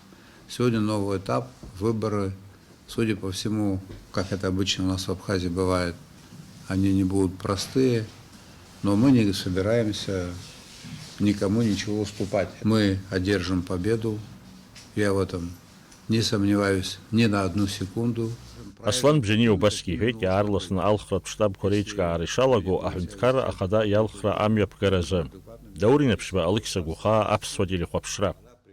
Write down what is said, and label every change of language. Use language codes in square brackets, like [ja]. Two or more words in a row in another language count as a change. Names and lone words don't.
[ru] Сегодня новый этап, выборы, судя по всему, как это обычно у нас в Абхазии бывает, они не будут простые, но мы не собираемся никому ничего уступать. Мы одержим победу, я в этом не сомневаюсь ни на одну секунду. [ab] Аслан Бжаниа убас иҳәеит иаарласны алхратә штабқәа реиҿкаара ишалаго аҳәынҭқарра ахада иалхра амҩаԥгаразы. Даурин Аԥшьба, Алықьса Гухаа, Аԥсуа телехәаԥшра.